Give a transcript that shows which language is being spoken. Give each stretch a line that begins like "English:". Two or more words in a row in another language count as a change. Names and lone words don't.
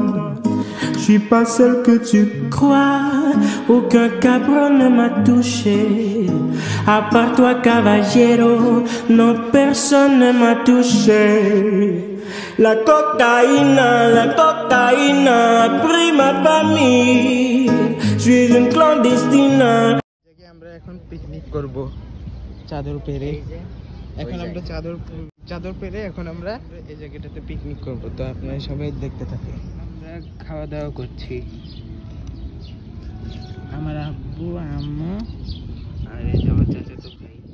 French: Je suis pas celle que tu crois, aucun cabron ne m'a touché. À part toi, caballero, non, personne ne m'a touché. La cocaïne a pris ma famille. Je suis une clandestine.
Bangla: আমরা এখন পিকনিক করব চাদর পেরে। এখন আমরা চাদর পেরে এখন আমরা এই জায়গাটাতে পিকনিক করব। তো আপনারা সবাই দেখতে থাকুন। আমরা খাওয়া দাওয়া করছি, আমার আব্বু আম্মু আর এই যে আমার চাচাতো ভাই।